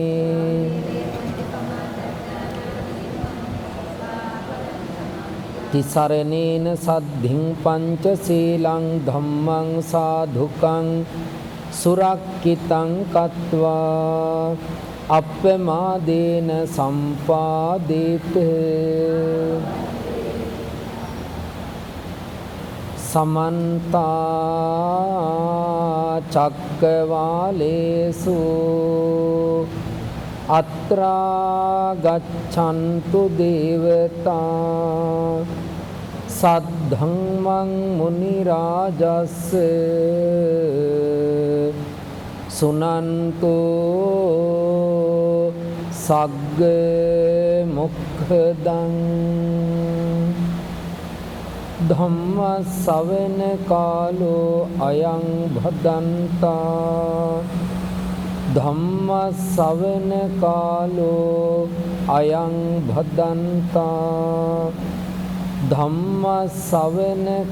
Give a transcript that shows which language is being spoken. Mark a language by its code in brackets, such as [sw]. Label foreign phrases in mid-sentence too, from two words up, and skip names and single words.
[pi] තිසරණේන සද්ධින් පංචශීලං ධම්මං සාධුකං සුරක්ඛිතං කତ୍වා අප්පමාදේන සම්පාදේත समन्ता चक्रवालेषु अत्रा गच्छन्तु देवता सद्धम्मं मुनिराजस्य सुनन्तु सग्ग मुक्खदं ධම්ම ශ්‍රවණ කාලෝ අයං භදන්තා ධම්ම ශ්‍රවණ කාලෝ අයං භදන්තා ධම්ම ශ්‍රවණ